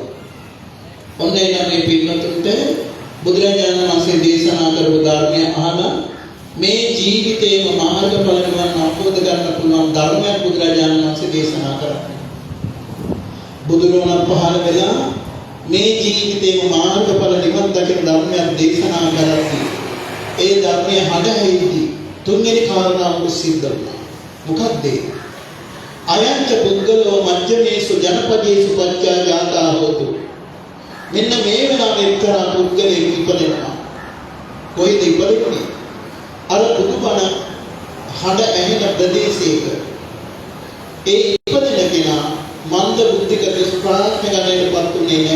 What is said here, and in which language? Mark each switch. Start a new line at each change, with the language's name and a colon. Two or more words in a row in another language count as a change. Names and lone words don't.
Sinhala: ඔන්න එනම් මේ පින්වතුන්ට බුදුරජාණන් වහන්සේ දේශනා කරපු ධර්මය අහලා මේ ජීවිතේම මාර්ගඵල නිවන් අවබෝධ කරගන්න පුළුවන් ධර්මයක් බුදුරජාණන් වහන්සේ දේශනා කරා. බුදුරෝණ පහළ වෙලා මේ ජීවිතේම මාර්ගඵල නිවන් දකින ධර්මයක් දේශනා කරද්දී ඒ ධර්මයේ හදහැයිදී තුන්වෙනි කාරණාව සිද්ධ වුණා. මොකක්ද?
Pali: අයංච පුද්ගලෝ මජ්ජමේසු ජනපදේසු පච්චා ජාතා හෝතු.
Sinhala: මෙන්න මේ වෙලාවේ එක්තරා පුද්ගලෙක් ඉපදෙනවා. කොයිද ඉපදෙන්නේ? අර බුදුබණ හඬ ඇහෙන ප්‍රදේශයක. ඒ ඉපදෙන කෙනා මන්ද බුද්ධික දුෂ්ප්‍රාඥ ගණයටපත් උනේ නැහැ.